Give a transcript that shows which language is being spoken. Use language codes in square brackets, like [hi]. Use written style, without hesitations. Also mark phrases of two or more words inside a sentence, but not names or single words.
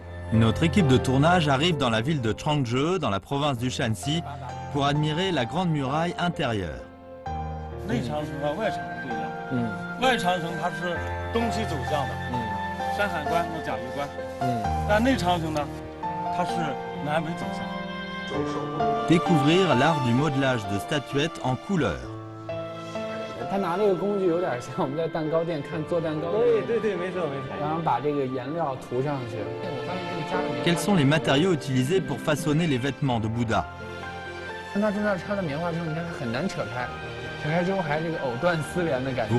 [fr] Notre équipe de tournage arrive dans la ville de Changzhou, dans la province du Shanxi, pour admirer la grande muraille intérieure. [zh] 内长城和外长城不一样。外长城它是东西走向的。山海关和甲鱼关。但内长城呢，它是南北走向。 [fr] Découvrir l'art du modelage de statuettes en couleur. [zh] 他拿这个工具有点像我们在蛋糕店看做蛋糕。对，没错。然后把这个颜料涂上去。 [fr] Quels sont les matériaux utilisés pour façonner les vêtements de Bouddha? [zh] 看他中间插的棉花之后，你看它很难扯开，扯开之后还这个藕断丝连的感觉。